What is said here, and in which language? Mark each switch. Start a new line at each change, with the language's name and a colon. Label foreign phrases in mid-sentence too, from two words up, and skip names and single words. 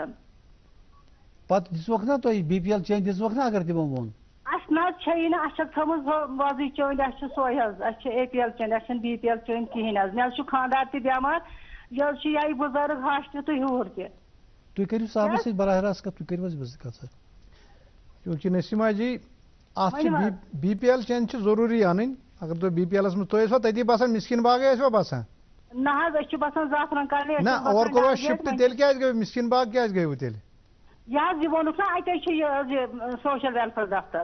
Kashmiri: پتہٕ دِژوکھ نا تۄہہِ BPL چینج دِژوکھ نا اگر تِمو ووٚن؟ اَسہِ نہ حظ چھیی نہٕ، اَسہِ چھَکھ تھٲومٕژ وۄزٕج چٲنۍ، اَسہِ چھِ سۄے حظ، اَسہِ چھِ APL چٲنۍ، اَسہِ چھَنہٕ BPL چٲنۍ کِہیٖنۍ حظ. مےٚ حظ چھُ خانٛدار تہِ بٮ۪مار، یہِ حظ چھُ یِہوٚے بُزرگ ہَش تہِ تہٕ ہیوٗر تہِ. تُہۍ کٔرِو صاحبس سۭتۍ براہ راست کتھ، تُہۍ کٔرِو حظ مےٚ سۭتۍ کتھ سر. کیونکہ نسیمہ جی اتھ BPL چینج چھِ ضروٗری اَنٕنۍ. اگر تُہۍ BPL منٛز تُہۍ ٲسوا تٔتی باسان مِسکیٖن باغے ٲسوا باسان؟ نہ حظ، أسۍ چھِ باسان زعفران کالنی. نہ اور کوٚروا شِفٹ، تیٚلہِ کیٛازِ گٔیوٕ مِسکیٖن باغ کیٛازِ گٔیوٕ تیٚلہِ؟ یہِ حظ یہِ ووٚنُکھ نا اَتے چھُ یہِ حظ یہِ
English: social welfare
Kashmiri: دفتر.